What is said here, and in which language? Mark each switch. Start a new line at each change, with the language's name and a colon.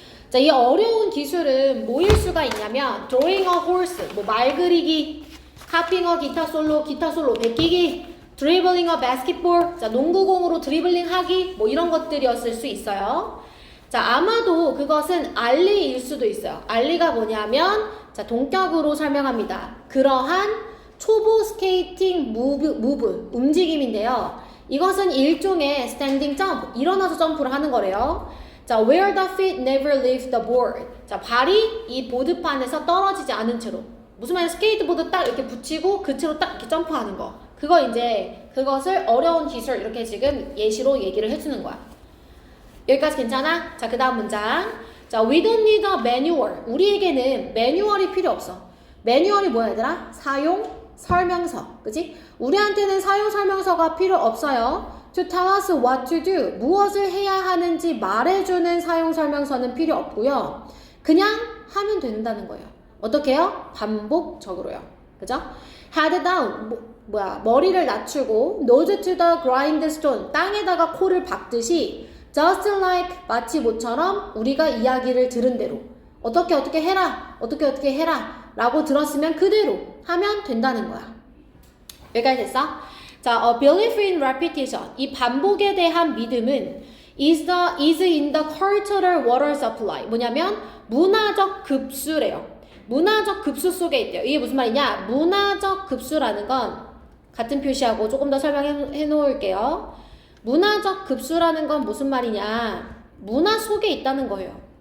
Korean: 자, 이 어려운 기술은 뭐일 수가 있냐면
English: drawing a horse,
Korean: 뭐 말 그리기,
English: copying a
Korean: 기타 솔로 베끼기,
English: dribbling a basketball,
Korean: 자, 농구공으로 드리블링 하기, 뭐 이런 것들이었을 수 있어요. 자, 아마도 그것은 알리일 수도 있어요. 알리가 뭐냐면, 자, 동격으로 설명합니다. 그러한 초보 스케이팅 무브, 움직임인데요. 이것은 일종의 스탠딩 점프, 일어나서 점프를 하는 거래요.
English: 자, where the feet never leave the board.
Korean: 자, 발이 이 보드판에서 떨어지지 않은 채로. 무슨 말이야? 스케이트보드 딱 이렇게 붙이고 그 채로 딱 이렇게 점프하는 거. 그것을 어려운 기술 이렇게 지금 예시로 얘기를 해주는 거야. 여기까지 괜찮아? 자, 그 다음 문장. 자,
English: we don't need a manual.
Korean: 우리에게는 매뉴얼이 필요 없어. 매뉴얼이 뭐야 얘들아? 사용 설명서. 그치? 우리한테는 사용 설명서가 필요 없어요.
English: To tell us what to do.
Korean: 무엇을 해야 하는지 말해주는 사용 설명서는 필요 없고요. 그냥 하면 된다는 거예요. 어떻게 해요? 반복적으로요. 그죠?
English: head down.
Korean: 머리를 낮추고
English: nose to the grindstone.
Korean: 땅에다가 코를 박듯이
English: just like
Korean: 마치 모처럼 우리가 이야기를 들은 대로 어떻게 해라 라고 들었으면 그대로 하면 된다는 거야. 여기까지 됐어? 자,
English: a belief in repetition.
Korean: 이 반복에 대한 믿음은
English: is in the cultural water supply.
Korean: 뭐냐면 문화적 급수래요. 문화적 급수 속에 있대요. 이게 무슨 말이냐? 문화적 급수라는 건 같은 표시하고 조금 더 설명해 놓을게요. 문화적 급수라는 건 무슨 말이냐? 문화 속에 있다는 거예요.